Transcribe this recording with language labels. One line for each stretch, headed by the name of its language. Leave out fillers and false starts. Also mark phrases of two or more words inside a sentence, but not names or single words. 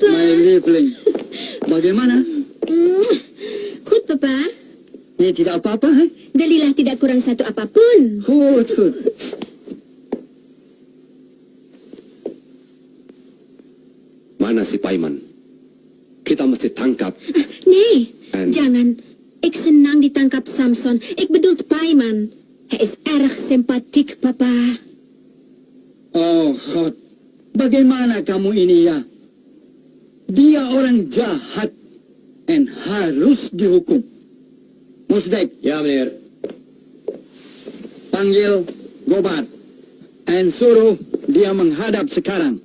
German: my liebling. Bagaimana?
Dutch: Goed, Papa.
Indonesian: Ini tidak apa-apa, eh? Delilah tidak kurang satu apapun.
Dutch: Goed.
Indonesian: Mana si Paiman? Kita mesti tangkap.
Dutch: Nee, En?
Indonesian: jangan. Ik senang ditangkap Samson.
Dutch: Ik bedoelt
Indonesian: Paiman.
Dutch: Hij is erg sympathiek, Papa.
English: Oh, God.
Indonesian: Bagaimana kamu ini ya? Dia orang jahat dan harus dihukum. Musdek, Ya, meneer. panggil Gobat dan suruh dia menghadap sekarang.